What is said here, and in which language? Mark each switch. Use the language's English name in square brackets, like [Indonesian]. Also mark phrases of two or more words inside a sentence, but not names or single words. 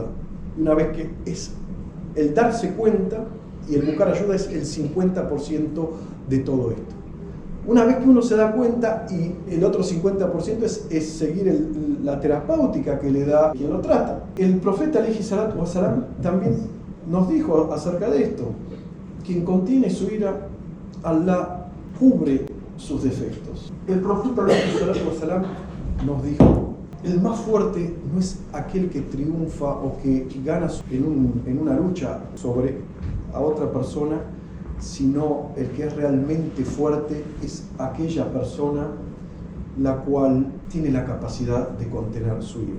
[Spanish] Una vez que es el darse cuenta y el buscar ayuda es el 50% de todo esto. Una vez que uno se da cuenta, y el otro 50% es seguir la terapéutica que le da quien lo trata. El profeta [Arabic] عليه الصلاة والسلام [Spanish] también nos dijo acerca de esto: quien contiene su ira, Allah cubre sus defectos. El profeta [Arabic] عليه الصلاة والسلام [Spanish] nos dijo: el más fuerte no es aquel que triunfa o que gana en una lucha sobre a otra persona sino el que es realmente fuerte es aquella persona la cual tiene la capacidad de contener su ira.